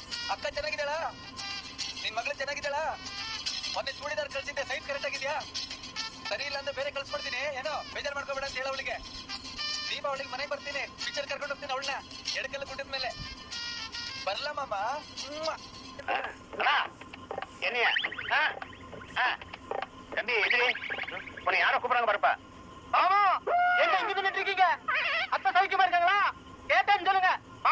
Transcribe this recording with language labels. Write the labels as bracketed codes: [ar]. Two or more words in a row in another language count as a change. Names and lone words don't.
[kn] ಅಕ್ಕ ಚೆನ್ನಾಗಿದ್ದಾಳ? ನಿನ್ ಮಗಳು ಚೆನ್ನಾಗಿದ್ದಾಳ? ಮೊನ್ನೆ ಚೂಡಿದಾರ್ ಕಳ್ಸಿದ್ದೆ, [en] size correct [kn] ಆಗಿದ್ಯಾ? ಸರಿ ಇಲ್ಲ ಅಂದ್ರೆ ಬೇರೆ ಕಳ್ಸ್ಕೊಡ್ತೀನಿ. ಏನೋ ಬೇಜಾರ್ ಮಾಡ್ಕೋಬೇಡ ಅಂತ ಹೇಳ ಅವಳಿಗೆ. ದೀಪಾವಳಿಗೆ ಮನೆಗೆ ಬರ್ತೀನಿ, ಪಿಕ್ಚರ್ ಕರ್ಕೊಂಡು ಹೋಗ್ತೀನಿ ಅವಳನ್ನ ಎಡಕೆಲ್ಲ ಗುಡ್ಡದ ಮೇಲೆ. ಬರ್ಲ ಮಾಮ. [ta] தம்பி எதிரி உன்னை யாரை கூப்பிடுறாங்க பாருப்பா. ஆமா என்ன இங்க நின்றுட்டு இருக்கீங்க? அத்தை சௌக்கியமா இருக்காங்களா? கேட்டேன்னு சொல்லுங்க.